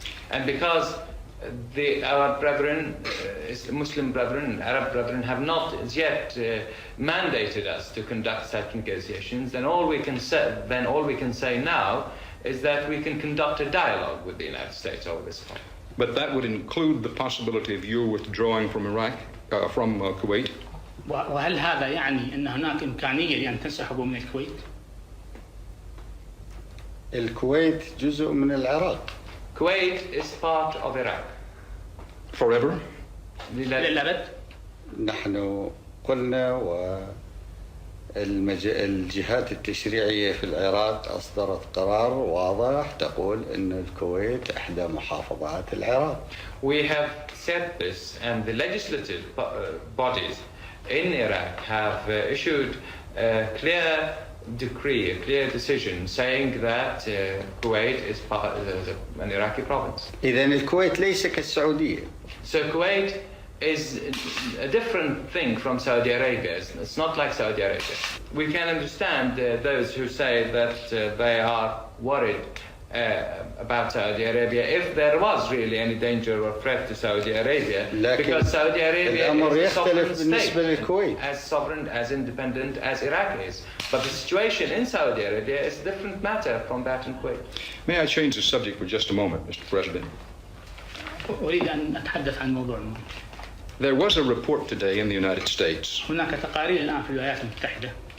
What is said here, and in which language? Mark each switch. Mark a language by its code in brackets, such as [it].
[en] And because our brethren, Muslim brethren, Arab brethren, have not as yet mandated us to conduct such negotiations, then all we can say now is that we can conduct a dialogue with the United States over this point. But that would include the possibility of you withdrawing from Iraq, from Kuwait. [ar] وهل هذا يعني أن هناك إمكانية لأن تنسحبوا من الكويت؟ الكويت جزء من العراق. [en] Kuwait is part of Iraq. [ar] للأبد؟ نحن قلنا الجهات التشريعية في العراق أصدرت قرار واضح تقول أن الكويت إحدى محافظات العراق. [en] We have said this, and the legislative bodies in Iraq have issued a clear decree, a clear decision saying that Kuwait is an Iraqi province. [ar] إذن الكويت ليس كالسعودية. [en] So Kuwait is a different thing from Saudi Arabia. It's not like Saudi Arabia. We can understand those who say that they are worried about Saudi Arabia if there was really any danger or threat to Saudi Arabia, because Saudi Arabia is a sovereign state, as sovereign, as independent as Iraq is. But the situation in Saudi Arabia is a different matter from that in Kuwait. May I change the subject for just a moment, Mr. President? [ar] أريد أن أتحدث عن موضوع ما. [en] There was a report today in the United States [ar] هناك تقارير الآن في الولايات المتحدة